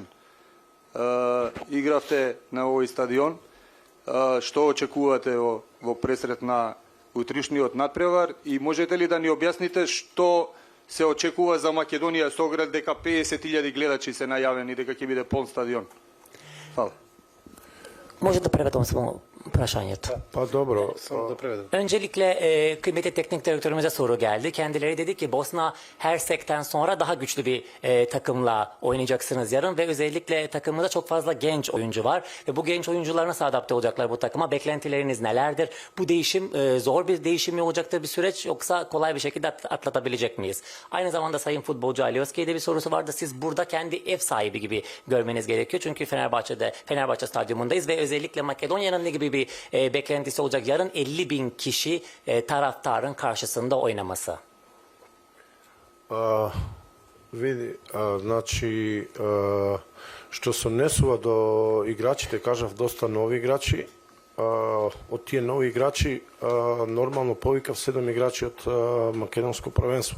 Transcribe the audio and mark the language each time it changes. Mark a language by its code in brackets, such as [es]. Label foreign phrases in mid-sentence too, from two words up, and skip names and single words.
[mk] Игравте на овој стадион. Што очекувате во пресрет на утрешниот надпревар и можете ли да ни објасните што се очекува за Македонија со оглед дека 50.000 гледачи се најавени дека ќе биде полн стадион? Фала. Може да преведам само прашањето. Па добро. [tr] Öncelikle kıymetli teknik direktörümüze soru geldi. Kendileri dedi ki Bosna Hersek'ten sonra daha güçlü bir takımla oynayacaksınız yarın ve özellikle takımımızda çok fazla genç oyuncu var ve bu genç oyuncular nasıl adapte olacaklar bu takıma? Beklentileriniz nelerdir? Bu değişim zor bir değişim mi olacaktır bir süreç yoksa kolay bir şekilde atlatabilecek miyiz? Aynı zamanda Sayın Futbolcu Alioski'ye de bir sorusu vardı. Siz burada kendi ev sahibi gibi görmeniz gerekiyor. Çünkü Fenerbahçe Stadyumundayız ve özellikle Makedonya'nın ne gibi bir bir beklentisi olacak. Yarın 50.000 kişi taraftarın karşısında oynaması. [mk] Види, значи, што се однесува до играчите, кажав доста нови играчи. Од тие нови играчи, нормално повикав 7 играчи од македонско првенство.